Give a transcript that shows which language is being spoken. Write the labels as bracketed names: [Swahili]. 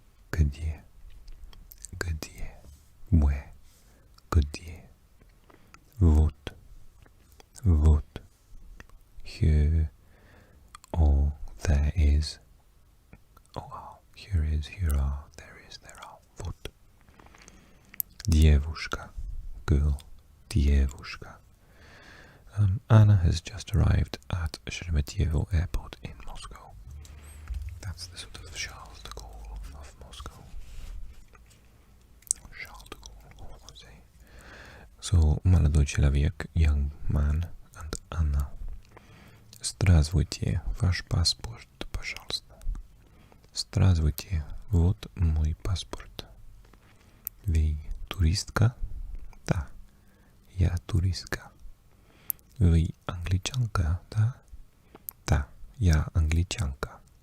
[Russian] где, [English] where, [Russian] где, вот, [English] here, or there is, here is, here are, there is, there are, [Russian] вот. Девушка, [English] girl, [Russian] девушка. [English] Anna has just arrived at Sheremetyevo Airport in Moscow. That's the sort of Charles de Gaulle of Moscow. Charles de Gaulle, what would I say? So, [Russian] молодой человек, [English] young man, and Anna. [Russian] Здравствуйте, ваш паспорт, пожалуйста. Здравствуйте, вот мой паспорт. Вы туристка? Да, я туристка. Вы англичанка, да? Да, я англичанка.